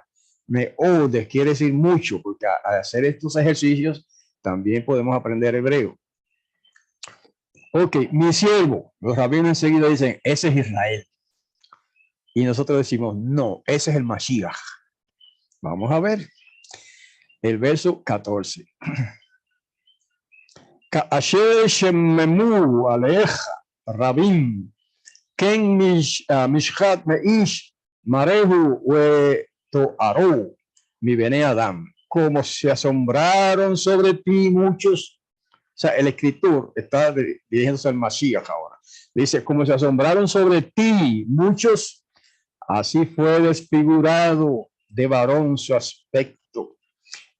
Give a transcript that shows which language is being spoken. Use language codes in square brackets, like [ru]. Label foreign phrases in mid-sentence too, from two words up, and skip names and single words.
[es] Meod quiere decir mucho, porque al hacer estos ejercicios también podemos aprender hebreo. Ok, mi siervo. Los rabinos enseguida dicen, ese es Israel. Y nosotros decimos, no, ese es el Mashiach. Vamos a ver el verso 14. [he] אשר שממו עליך רבים כן משחת מאיש מראהו ו תארו מ בני אדם. [es] Como se asombraron sobre ti muchos. O sea, el escritor está dirigiéndose al Mashiach ahora. Dice, como se asombraron sobre ti muchos, así fue desfigurado de varón su aspecto.